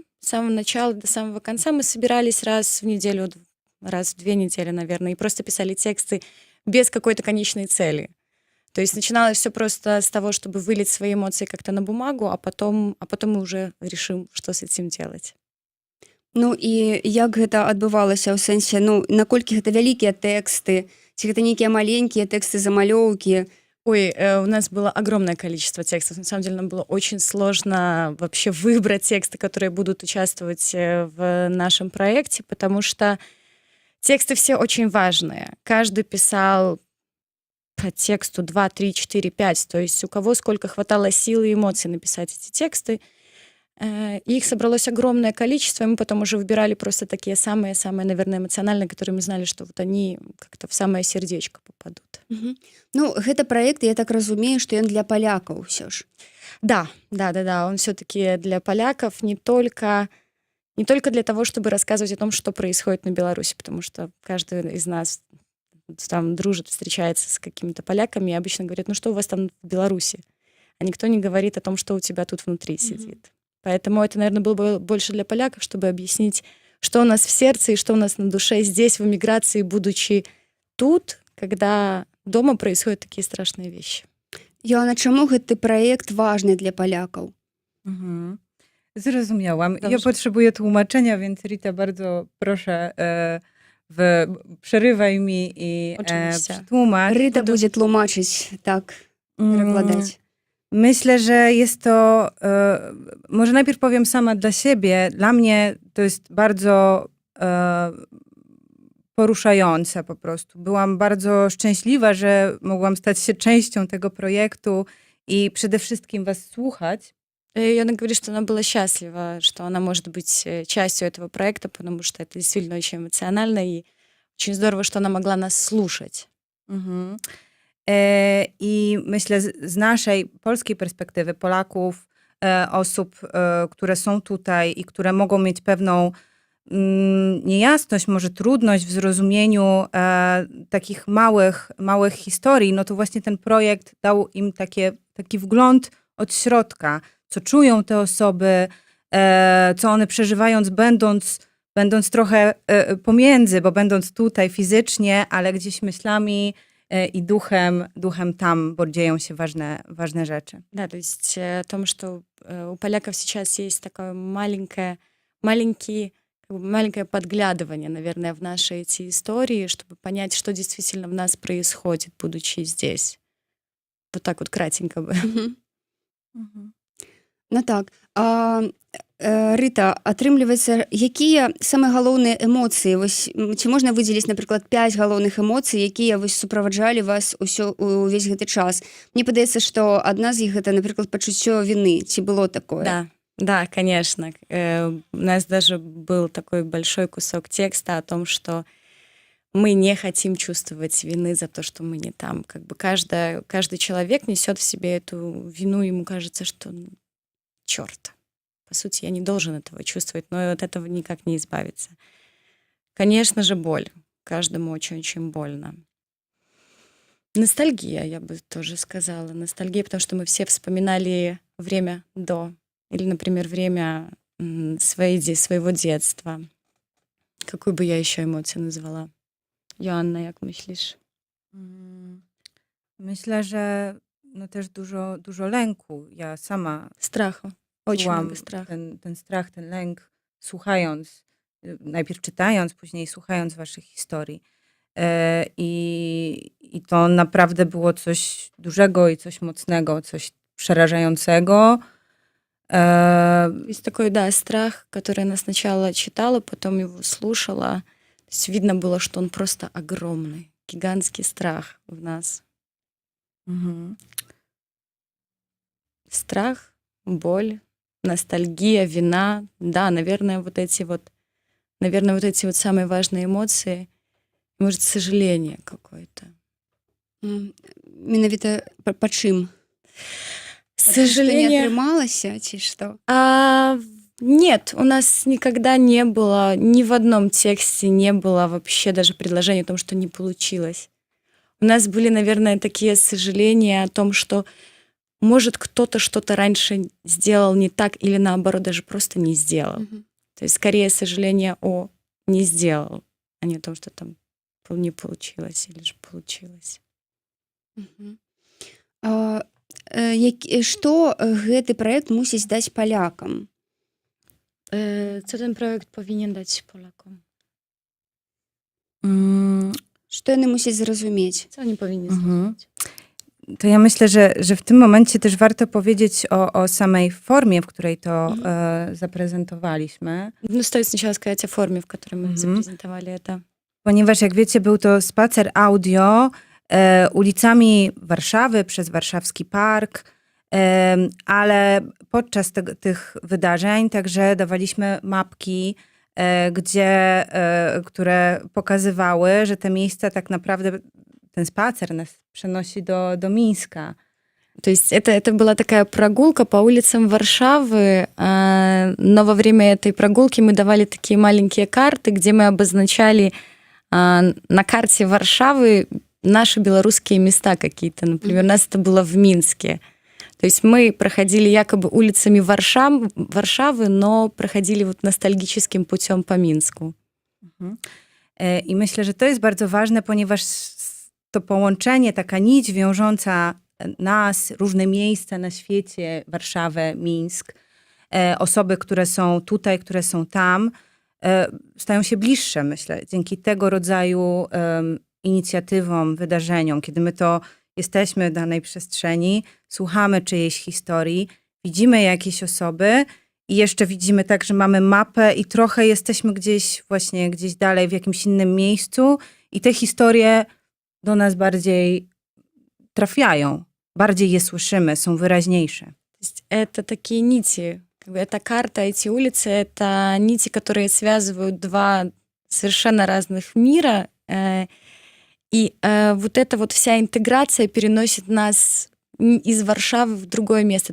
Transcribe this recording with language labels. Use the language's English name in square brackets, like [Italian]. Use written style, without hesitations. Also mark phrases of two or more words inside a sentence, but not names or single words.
[Russian] С самого начала до самого конца мы собирались раз в неделю, раз в 2 недели, наверное, и просто писали тексты без какой-то конечной цели. То есть начиналось все просто с того, чтобы вылить свои эмоции как-то на бумагу, а потом мы уже решим, что с этим делать. [Belarusian] Ну і як гэта адбывалася ў сэнсе, наколькі гэта вялікія тэксты, ці гэта нейкія маленькія тэксты, замалёўкі? [Russian] Ой, у нас было огромное количество текстов. На самом деле нам было очень сложно вообще выбрать тексты, которые будут участвовать в нашем проекте, потому что тексты все очень важные. Каждый писал по тексту 2, 3, 4, 5. То есть у кого сколько хватало сил и эмоций написать эти тексты. Их собралось огромное количество, и мы потом уже выбирали просто такие самые-самые, наверное, эмоциональные, которые мы знали, что вот они как-то в самое сердечко попадут. [Belarusian] Ну, гэта праект, я так разумею, што ён для палякаў ўсё ж. [Russian] Да, он все-таки для поляков не только для того, чтобы рассказывать о том, что происходит на Беларуси, потому что каждый из нас там дружит, встречается с какими-то поляками и обычно говорит, ну что у вас там в Беларуси? А никто не говорит о том, что у тебя тут внутри сидит. Поэтому это, наверное, было бы больше для поляков, чтобы объяснить, что у нас в сердце и что у нас на душе здесь, в эмиграции, будучи тут, когда дома происходят такие страшные вещи. [Belarusian] Joanna, чому гэты праект [Polish] ważny dla Polaków? Zrozumiałam. Dobrze. Ja potrzebuję tłumaczenia, więc Rita, bardzo proszę, przerywaj mi i Oczywiście. przetłumacz. Ryta będzie tłumaczyć, tak, перекладać. Myślę, że jest to, może najpierw powiem sama dla siebie, dla mnie to jest bardzo poruszające po prostu. Byłam bardzo szczęśliwa, że mogłam stać się częścią tego projektu i przede wszystkim was słuchać. [Russian] И она говорит, что она была счастлива, что она может быть частью этого проекта, потому что это действительно очень эмоционально, и очень здорово, что она могла нас слушать. [Polish] I myślę z naszej polskiej perspektywy, Polaków, osób, które są tutaj i które mogą mieć pewną niejasność, może trudność w zrozumieniu takich małych historii, no to właśnie ten projekt dał im taki wgląd od środka, co czują te osoby, co one przeżywając, będąc trochę pomiędzy, bo będąc tutaj fizycznie, ale gdzieś myślami [Russian] и духом там, [Polish] bo dzieją się ważne rzeczy. [Russian] Да, то есть о том, что у поляков сейчас есть такое маленькое подглядывание, наверное, в наши эти истории, чтобы понять, что действительно в нас происходит, будучи здесь. Вот так вот кратенько бы. [Belarusian] Ну так, Рыта, атрымліваецца, якія самыя галоўныя эмоцыі? Вось, ці можна выдзеліць, напрыклад, 5 галоўных эмоцый, якія вось суправаджалі вас увесь гэты час? Мне падаецца, што адна з іх гэта, напрыклад, пачуццё віны. Ці было такое? [Russian] Да, да, конечно. У нас даже был такой большой кусок текста о том, что мы не хотим чувствовать вины за то, что мы не там. Как бы каждый человек несет в себе эту вину, ему кажется, что черт. По сути, я не должен этого чувствовать, но от этого никак не избавиться. Конечно же, боль. Каждому очень-очень больно. Ностальгия, я бы тоже сказала. Ностальгия, потому что мы все вспоминали время до. Или, например, время своего детства. Какую бы я еще эмоцию назвала? [Polish] Joanna, jak myślisz? Myślę, że no też dużo lęku. Ja sama Strachu. [Russian] Очень [Polish] czułam [Russian] много страха. [Polish] ten strach, ten lęk, słuchając, najpierw czytając, później słuchając waszych historii. I to naprawdę było coś dużego i coś mocnego, coś przerażającego. [Russian] Есть такой, да, страх, который она сначала читала, потом его слушала. То есть видно было, что он просто огромный, гигантский страх в нас. Mhm. Страх, боль, ностальгия, вина. Да, наверное, вот эти вот самые важные эмоции. Может, сожаление какое-то. [Belarusian] Менавіта па чым? Па тым, што не [Russian] Сожаление. [Belarusian] атрымалася, ці што? [Russian] Нет, у нас никогда не было, ни в одном тексте не было вообще даже предложения о том, что не получилось. У нас были, наверное, такие сожаления о том, что, может, кто-то что-то раньше сделал не так или, наоборот, даже просто не сделал. То есть, скорее, сожаление о не сделал, а не о том, что там не получилось или же получилось. [Belarusian] Што гэты праект мусіць даць палякам? [Polish] Co ten projekt powinien dać Polakom? [Belarusian] Што яны мусяць зразумець? [Polish] Co oni powinni Mhm. zrozumieć? To ja myślę, że w tym momencie też warto powiedzieć o samej formie, w której to zaprezentowaliśmy. [Russian] Ну, стоит сначала сказать о форме, в которой мы запрезентовали это. [Polish] Ponieważ jak wiecie, był to spacer audio ulicami Warszawy przez Warszawski Park, ale podczas tych wydarzeń także dawaliśmy mapki, które pokazywały, że te miejsca tak naprawdę, ten spacer nas przenosi do Mińska. [Russian] То есть это была такая прогулка по улицам Варшавы, но во время этой прогулки мы давали такие маленькие карты, где мы обозначали на карте Варшавы наши белорусские места какие-то. Например, у нас это было в Минске. То есть мы проходили якобы улицами Warszawy, но проходили вот ностальгическим путем по Минску. [Polish] I myślę, że to jest bardzo ważne, ponieważ to połączenie, taka nić wiążąca nas, różne miejsca na świecie, Warszawę, Mińsk, osoby, które są tutaj, które są tam, stają się bliższe, myślę, dzięki tego rodzaju inicjatywom, wydarzeniom, kiedy my to jesteśmy w danej przestrzeni, słuchamy czyjejś historii, widzimy jakieś osoby i jeszcze widzimy tak, że mamy mapę i trochę jesteśmy gdzieś dalej w jakimś innym miejscu i te historie do nas bardziej trafiają, bardziej je słyszymy, są wyraźniejsze. [Russian] То есть это такие нити, как бы эта карта, эти улицы, это нити, которые связывают два совершенно разных мира. И вот эта вот вся интеграция переносит нас из Варшавы в другое место.